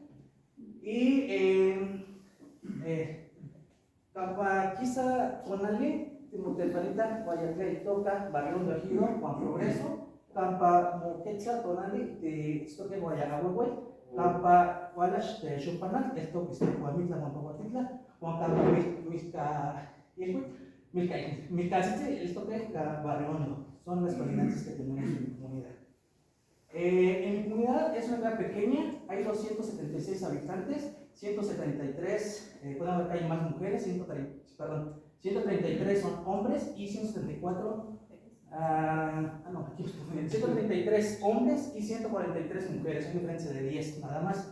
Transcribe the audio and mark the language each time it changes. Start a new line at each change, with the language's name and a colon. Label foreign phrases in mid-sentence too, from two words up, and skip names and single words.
Spanish: Y Campaquiza, Tonali, Timotepanita, Guayacla y Toca, Barrión de Ejido, Juan Progreso, Campa Moquetza, Tonali, de Stoque Guayagahuehue, Campa Walash de Chupanal, esto que está en Guamitla, Guampahuatitla, Juan Campa Milcasite, esto que es Barriondo, son las colindantes que tenemos en mi comunidad. En mi comunidad es una ciudad pequeña, hay 276 habitantes, 173, pueden haber que hay más mujeres, 133 son hombres y 174, 133 hombres y 143 mujeres, hay una diferencia de 10 nada más.